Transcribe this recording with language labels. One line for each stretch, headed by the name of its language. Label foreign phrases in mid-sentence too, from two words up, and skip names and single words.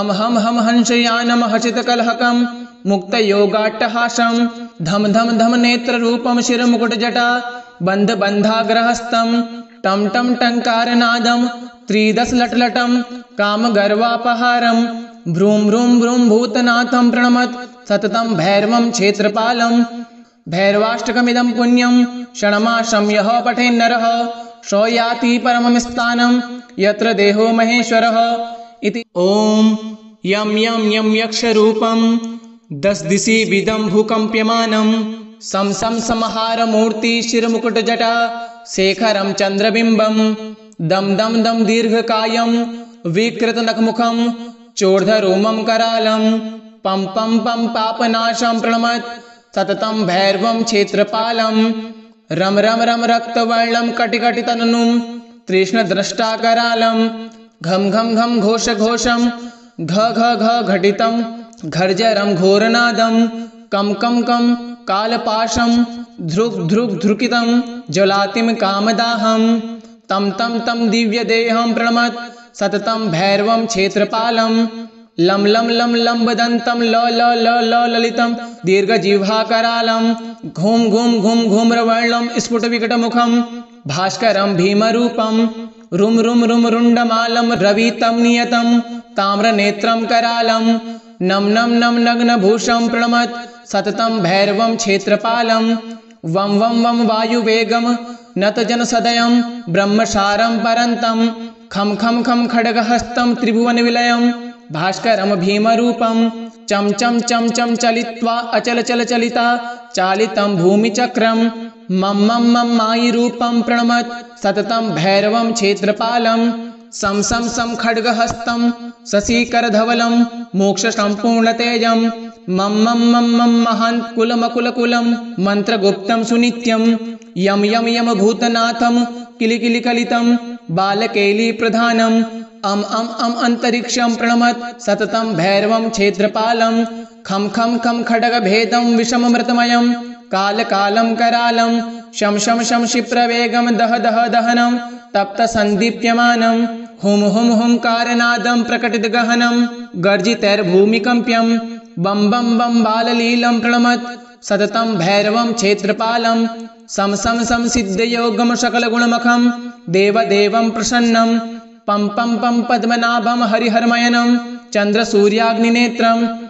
Sanskrit: हम हम हंसयानं हसितकलहकं मुक्तयोगाट्टहासं धम धम धम नेत्ररूपं शिरमुकुटजटा बन्धबन्धाग्रहस्तं टं टं टङ्कारनादं त्रिदशलटलटं कामगर्वापहारं भ्रूं भ्रूं भ्रूं भूतनाथं प्रणमत् सततं भैरवं क्षेत्रपालं भैरवाष्टकमिदं पुण्यं षण्मासं यः पठेन्नरः स याति परमं स्थानं यत्र देहो महेश्वरः इति। ॐ यं यं यं यक्षरूपं दशदिशि विदं भूकम्प्यमानं सं सं संहारमूर्ति शिरमुकुटजटा शेखरं चन्द्रबिम्बं दं दं दं दीर्घकायं विकृतनखमुखं चोर्धरोमं करालं पं पं पं पापनाशं प्रणमत् सततं भैरवं क्षेत्रपालं रम रम रम रक्तवर्णं कटिकटितननुं तृष्णद्रष्टाकरालं घम घम घम घोषघोषं घ घ घ घटितं घर्जरं घोरनादं कं कं कं कालपाशं ध्रुक् ध्रुक् ध्रुकितं ज्वलातिं कामदाहं तं तं तं दिव्यदेहं प्रणमत् सततं भैरवं क्षेत्रपालं लं लं लं लम्बदन्तं ल ल ल ल ललितं दीर्घजिह्वाकरालं घूं घूं घूं घूम्रवर्णं स्फुटविकटमुखं भास्करं भीमरूपं रुं रुं रुं रुण्डमालं रवितं नियतं ताम्रनेत्रं करालं नम नम नम नग्नभूषं प्रणमत् सततं भैरवं क्षेत्रपालं वं वं वं वायुवेगं नतजनसदयं ब्रह्मसारं परन्तं खं खं खं खड्गहस्तं त्रिभुवनविलयं भास्करं भीमरूपं चं चं चं चं चलित्वा अचलचलचलिता चालितं भूमिचक्रं मं मं मं मायिरूपं प्रणमत् सततं भैरवं क्षेत्रपालं सं सं सं खड्गहस्तं शशिकरधवलं मोक्षसम्पूर्णतेजं मं मं मं मं महान्कुलमकुलकुलं मन्त्रगुप्तं सुनित्यं यं यं यं भूतनाथं किलिकिलिकलितं बालकेलीप्रधानम् अं अन्तरिक्षं प्रणमत् सततं भैरवं क्षेत्रपालं खं खं खं खड्गभेदं विषममृतमयं कालकालं करालं शं शं शं क्षिप्रवेगं दह दह दहनं तप्तसन्दीप्यमानं हुं हुं हुंकारनादं प्रकटितगहनं गर्जितैर्भूमिकम्प्यं बं बं बं बाललीलं प्रणमत् सततं भैरवं क्षेत्रपालं सं सं सं सिद्धयोगं सकलगुणमखं देवदेवं प्रसन्नं पं पं पं पद्मनाभं हरिहरमयनं चन्द्रसूर्याग्निनेत्रं